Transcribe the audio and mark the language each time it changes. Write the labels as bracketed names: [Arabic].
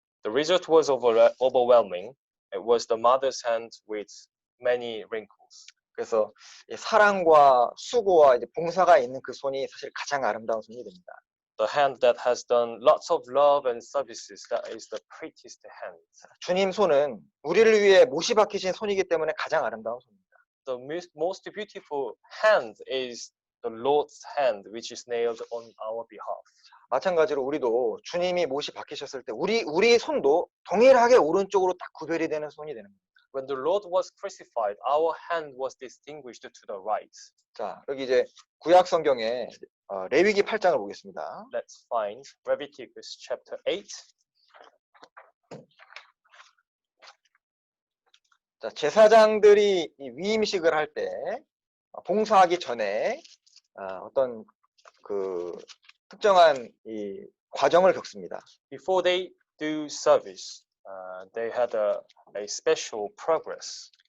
[English] The result was overwhelming. It was the mother's hand with many wrinkles. [Korean] 그래서 이 사랑과 수고와 이제 봉사가 있는 그 손이 사실 가장 아름다운 손이 됩니다. [English] The hand that has done lots of love and services, that is the prettiest hand. [Korean] 주님 손은 우리를 위해 못이 박히신 손이기 때문에 가장 아름다운 손입니다. [English] The most beautiful hand is the Lord's hand, which is nailed on our behalf. [Korean] 마찬가지로 우리도 주님이 못이 박히셨을 때 우리 손도 동일하게 오른쪽으로 딱 구별이 되는 손이 되는 겁니다. [English] When the Lord was crucified, our hand was distinguished to the right. [Korean] 자, 여기 이제 구약 성경에 레위기 8장을 보겠습니다. [English] Let's find Leviticus chapter 8. [Korean] 자, 제사장들이 이 위임식을 할 때 봉사하기 전에 어떤 그 특정한 이 과정을 겪습니다. [English] Before they do service, they had a special progress.